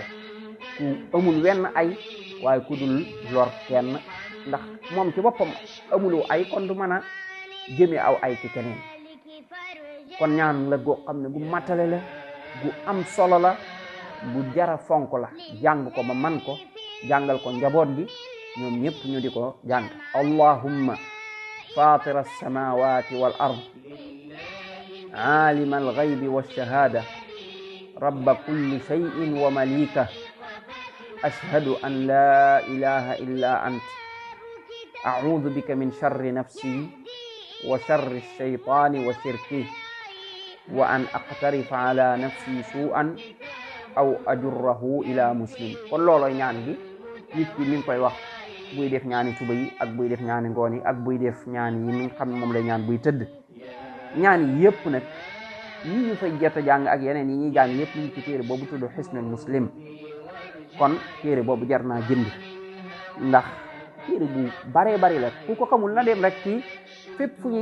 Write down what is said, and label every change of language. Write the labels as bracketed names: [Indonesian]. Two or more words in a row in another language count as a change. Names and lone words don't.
[Wolof] ku amul wenn ay waaye ku dul lor kenn ndax moom ci boppam amulu ay kon du mën a jëme aw ay ci keneen kon ñaan la goo xam ne gu matale la gu am solo la bu jara fonk la jàng ko ba man ko jàngal ko njaboot gi ñoom ñëpp ñu di ko jàng [Arabic] اللهم فاطر السماوات والأرض عالم الغيب والشهادة رب كل شيء ومليكه أشهد أن لا إله إلا أنت أعوذ بك من شر نفسي وشر الشيطان وشركه وأن أقترف على نفسي سوءا أو أجره إلى مسلم [Wolof] kon looloy ñaan gi nit ki mi ngi koy wax buy def ñaani suba yi ak buy def ñaani ngoon yi ak buy def ñaan yi mi nga xam ne moom lay ñaan buy tëdd ñaan yi yëpp nag yi ñu fay jot a jàng ak yeneen yi ñuy jàng yëpp ñu ngi ci téere boobu tudd Hisnul Muslim kon téere boobu jar naa jënd ndax téere bu baree bari la ku ko xamul na dem rek ci fépp fu ñuy